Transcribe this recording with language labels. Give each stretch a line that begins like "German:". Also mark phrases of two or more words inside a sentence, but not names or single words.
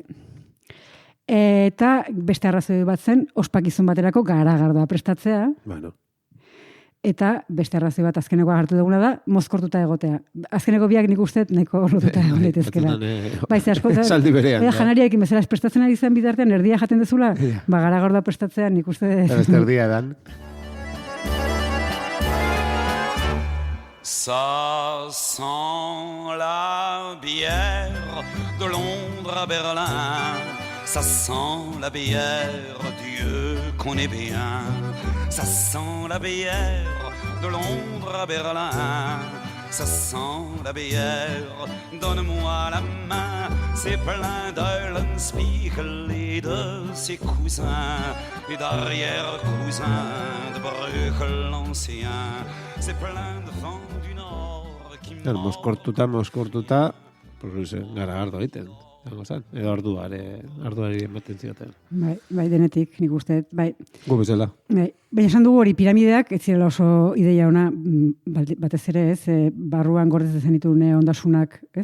Basque: Eta beste arrazoi bat zen, ospakizun baterako garagardoa prestatzea. Bueno. Eta beste arrazoi bat azkeneko agartu duguna da, mozkortuta egotea. Azkeneko biak nik uste neko lotuta egon daitezkela. Baize asko, saldi berean. Janariarekin bezala prestatzen ari zen bitartean erdia jaten dezula, garagardoa prestatzea nik uste... Beste erdia edan.
French: Ça sent la bière de Londres à Berlin. Ça sent la bière, Dieu qu'on est bien. Ça sent la bière de Londres à Berlin. Ça sent la bière, donne-moi la main. C'est plein d'Eulenspiegel et de ses cousins et d'arrière-cousins de Bruegel l'ancien. C'est plein de vent du nord qui
Basque: mozkortuta, pues garagardo egiten. Edo arduari ematen zioten. Bai, denetik, nik uste, bai. Gu bezala. Baina esan dugu hori piramideak, ez zirela oso ideia ona, batez ere ez, barruan gordetzen zenitune ondasunak, ez?